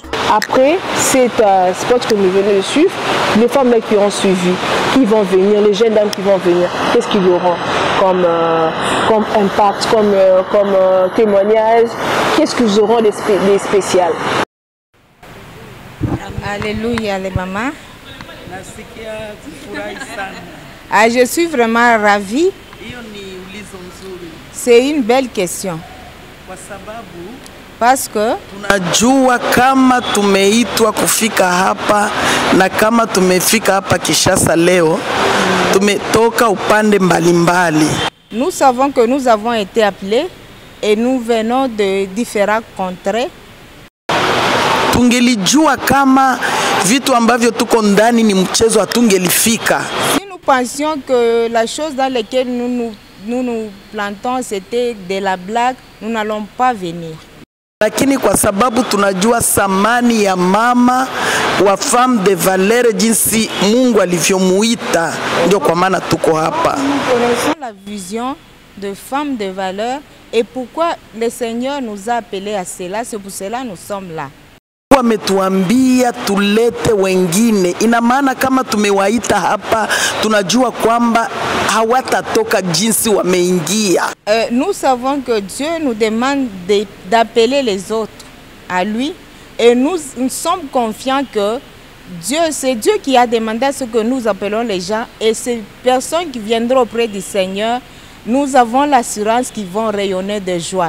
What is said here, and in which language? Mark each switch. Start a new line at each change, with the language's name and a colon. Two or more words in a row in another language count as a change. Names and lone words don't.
French: Après cet spot que nous venons de suivre, les femmes qui ont suivi, qui vont venir, les jeunes dames qui vont venir, qu'est-ce qu'ils auront comme impact, comme témoignage, qu'est-ce qu'ils auront de spécial? Alléluia les mamans. Ah, je suis vraiment ravie. C'est une belle question. Parce que
Swahili: tunajua kama tumeitwa kufika hapa na kama tumefika hapa Kinshasa leo tumetoka upande mbalimbali.
French: Nous savons que nous avons été appelés et nous venons de différents contrées.
Swahili: Tungelijua kama vitu ambavyo tuko ndani ni mchezo hatungelifika.
French: Si nous pensions que la chose dans laquelle nous plantons c'était de la blague, nous n'allons pas venir.
Swahili: Lakini kwa sababu tunajua thamani ya mama wa
French: femme de valeur
Swahili: jinsi Mungu alivyomuita, ndio kwa maana tuko hapa.
French: Nous connaissons la vision de femme de valeur et pourquoi le Seigneur nous a appelés à cela, c'est pour cela nous sommes là.
Swahili: Wametuambia tulete wengine, ina maana kama tumewaita hapa tunajua kwamba hawatatoka jinsi wameingia.
French: Nous savons que Dieu nous demande d'appeler les autres à lui et nous sommes confiants que c'est Dieu qui a demandé à ce que nous appelons les gens et ces personnes qui viendront auprès du Seigneur, nous avons l'assurance qu'ils vont rayonner de joie.